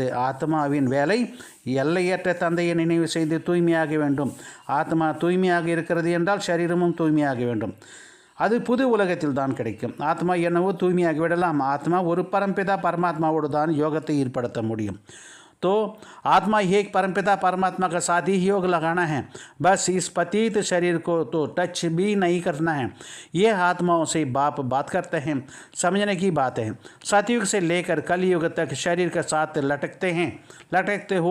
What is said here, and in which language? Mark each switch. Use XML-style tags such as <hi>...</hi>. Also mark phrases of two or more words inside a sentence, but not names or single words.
<ta>ஆத்மாவின் வேலை எல்லையற்ற தந்தையை நினைவு செய்து தூய்மையாக வேண்டும். ஆத்மா தூய்மையாக இருக்கிறது என்றால் சரீரமும் தூய்மையாக வேண்டும். அது புது உலகத்தில் தான் கிடைக்கும். ஆத்மா என்னவோ தூய்மையாகி விடலாம். ஆத்மா ஒரு பரம்பிதா பரமாத்மாவோடு தான் யோகத்தை ஏற்படுத்த முடியும்.</ta> <hi>तो आत्मा ही एक परमपिता परमात्मा का साथ ही योग लगाना है। बस इस पतित शरीर को तो टच भी नहीं करना है। ये आत्माओं से बाप बात करते हैं, समझने की बात है। सतयुग से लेकर कलयुग तक शरीर के साथ लटकते हो।</hi>